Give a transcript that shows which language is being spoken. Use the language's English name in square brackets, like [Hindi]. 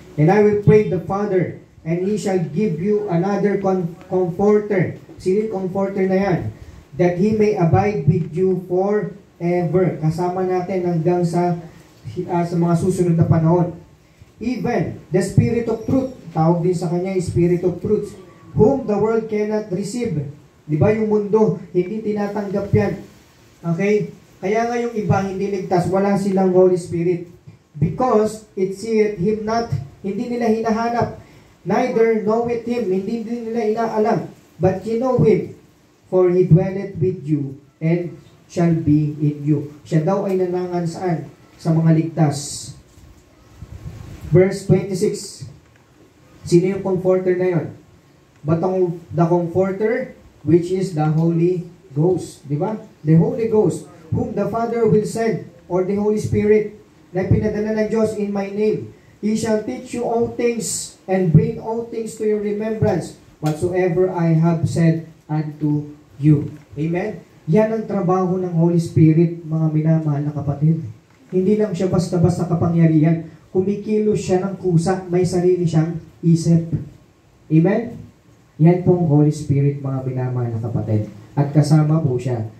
[English] And I will pray the Father, and He shall give you another comforter. [Filipino] Sino yung comforter na yan? [English] That He may abide with you forever. [Filipino] Kasama natin hanggang sa mga susunod na panahon. [English] Even the Spirit of Truth, [Filipino] tawag din sa kanya [English] Spirit of Truth, whom the world cannot receive. [Filipino] Di ba yung mundo, hindi tinatanggap yan. Okay? Kaya nga yung iba hindi ligtas, wala silang Holy Spirit. [English] Because it seeth Him not, [Filipino] hindi nila hinahanap. [English] Neither knoweth Him, [Filipino] hindi nila inaalam. [English] But ye know Him, for He dwelleth with you, and shall be in you. [Filipino] Siya daw ay nanangan saan? Sa mga ligtas. Verse 26. Sino yung comforter na yon? [English] But the comforter, which is the Holy Ghost. [Filipino] Di ba? [English] The Holy Ghost, whom the Father will send, or the Holy Spirit, [Filipino] na pinadala ng Diyos [English] in my name. He shall teach you all things, and bring all things to your remembrance, whatsoever I have said unto you. Amen? [Filipino] Yan ang trabaho ng Holy Spirit, mga minamahal na kapatid. Hindi lang siya basta-basta kapangyarihan. Kumikilos siya ng kusa, may sarili siyang isip. Amen? Yan pong Holy Spirit, mga minamahal na kapatid. At kasama po siya.